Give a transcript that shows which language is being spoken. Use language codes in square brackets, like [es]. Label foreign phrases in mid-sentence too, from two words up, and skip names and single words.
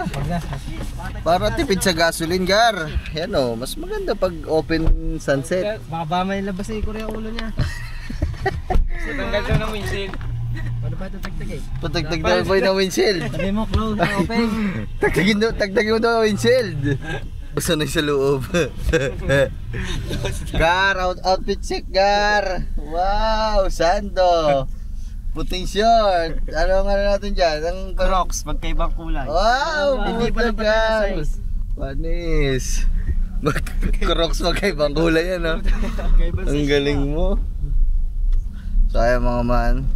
[tl] Para tipid sa gasoline, gar. Yan o, mas maganda pag [en] open sunset. [tl] Baka ba may labas na yung ulo niya. Tanggal daw ng windshield. Paano ba ito tagtagay? Patagtag daw boy ng windshield. Sabi mo, close na open. Tagtagin mo daw ang windshield. Basta na sa loob. Gar, [en] outfit check, [tl] gar. Wow, sando. Puting short. Ano natin dyan? Ang Crocs, magkaibang kulay. wow, Hindi pala puta, pala gar. size. Panis. Crocs magkaibang kulay yan, no? Ang galing mo. So ayan mga man.